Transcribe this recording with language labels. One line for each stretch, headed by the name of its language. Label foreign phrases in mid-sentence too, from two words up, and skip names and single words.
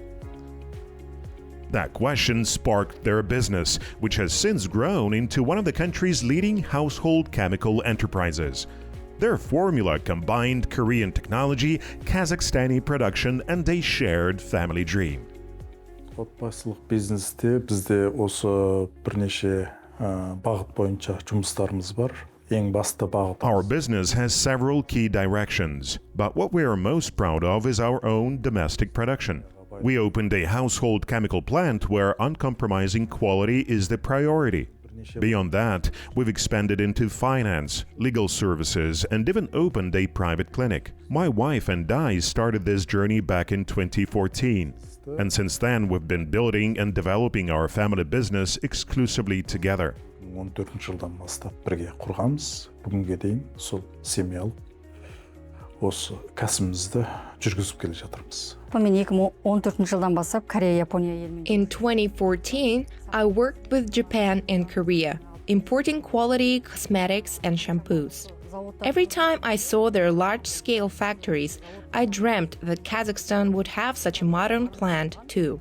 English: That question sparked their business, which has since grown into one of the country's leading household chemical enterprises. Their formula combined Korean technology, Kazakhstani production, and a shared family dream.
Kazakh: Отбасылық бизнесте бізде осы бірнеше бағыт бойынша жұмыстарымыз бар. Ең басты бағыт.
English: Our business has several key directions, but what we are most proud of is our own domestic production. We opened a household chemical plant where uncompromising quality is the priority. Beyond that, we've expanded into finance, legal services, and even opened a private clinic. My wife and I started this journey back in 2014. And since then, we've been building and developing our family business exclusively together.
Kazakh: 14 жылдан бастап бірге құрғанбыз. Бүгінге дейін сол семьялық осы кәсібімізді жүргізіп келе жатырмыз.
English: In 2014, I worked with Japan and Korea, importing quality cosmetics and shampoos. Every time I saw their large-scale factories, I dreamt that Kazakhstan would have such a modern plant too.